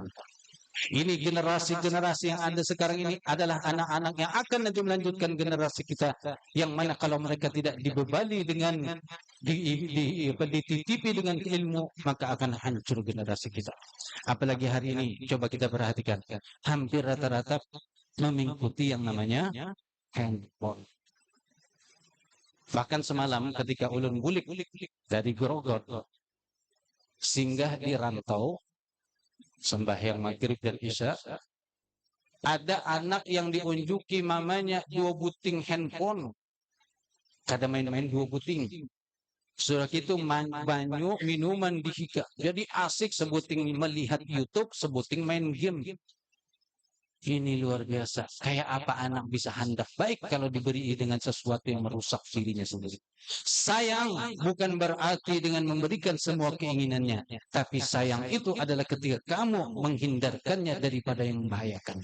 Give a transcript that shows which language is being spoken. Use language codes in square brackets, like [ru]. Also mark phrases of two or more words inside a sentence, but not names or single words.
[id] Ini generasi-generasi yang ada sekarang ini adalah anak-anak yang akan nanti melanjutkan generasi kita, yang mana kalau mereka tidak dibebani dengan dititipi dengan ilmu, maka akan hancur generasi kita. Apalagi hari ini, coba kita perhatikan, hampir rata-rata mengikuti yang namanya handphone. Bahkan semalam ketika [bjn] ulun bulik [id] dari Grogol singgah di Rantau, sembahyang maghrib dan isya, ada anak yang diunjuki mamanya 2 buting handphone. [bjn] Kada main-main 2 buting. [id] Sudah itu banyak minuman dihika. Jadi asik sebuting melihat YouTube, sebuting main game. Ini luar biasa. Kayak apa anak bisa hendak baik kalau diberi dengan sesuatu yang merusak dirinya sendiri. Sayang bukan berarti dengan memberikan semua keinginannya. Tapi sayang itu adalah ketika kamu menghindarkannya daripada yang membahayakan.